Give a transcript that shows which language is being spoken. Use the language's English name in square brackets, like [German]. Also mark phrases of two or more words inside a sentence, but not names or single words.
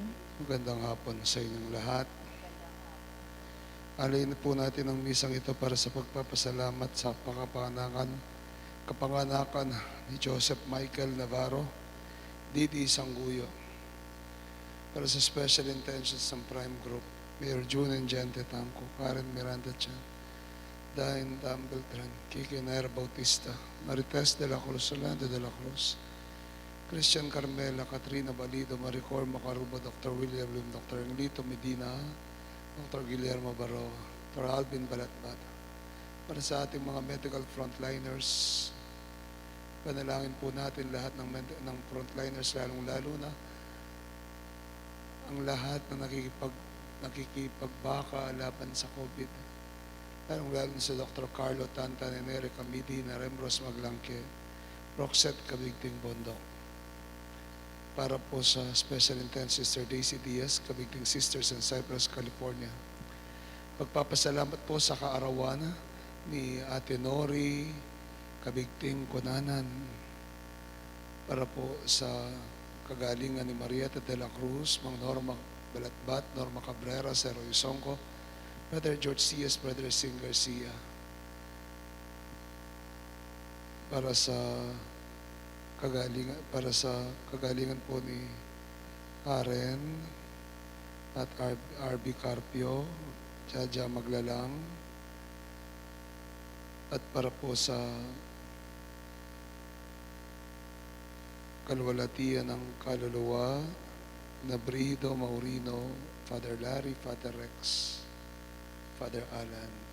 [Filipino] Magandang hapon sa inyong lahat. Alayin po natin ang misang ito para sa pagpapasalamat sa kapanganakan ni Joseph Michael Navarro, Didi Sangguyo. Para sa [English] special intentions [Filipino] ng Prime Group, Mayor June and Gente Tangco, Karen Miranda Chan, Dain Dam Beltran, Kiki Nair Bautista, Marites de la Cruz, Orlando de la Cruz, Christian Carmela, Katrina Balido, Maricor Macaruba, Dr. William Lim, Dr. Englito Medina, Dr. Guillermo Barroa, Dr. Alvin Balatbat. Para sa ating mga [English] medical frontliners, [Filipino] panalangin po natin lahat ng frontliners, lalong-lalo na ang lahat na nakikipagbaka laban sa COVID. Lalong-lalo na sa Dr. Carlo Tantan, Enerica Medina, Rembros Maglangke, Roxette Kabigting Bondok. Para po sa [English] Special Intense [Filipino] Sister Daisy Diaz, Kabigting Sisters in Cypress, California. Pagpapasalamat po sa kaarawan ni Ate Nori, Kabigting Kunanan. Para po sa kagalingan ni Marieta de la Cruz, Mang Norma Balatbat, Norma Cabrera, Sero Isongco, Brother George Cias, Brother Sing Garcia. Para sa kagalingan po ni Karen at RB Carpio, Jaja Maglalang, at para po sa kalwalatian ng kaluluwa na Brido Maurino, Father Larry, Father Rex, Father Alan.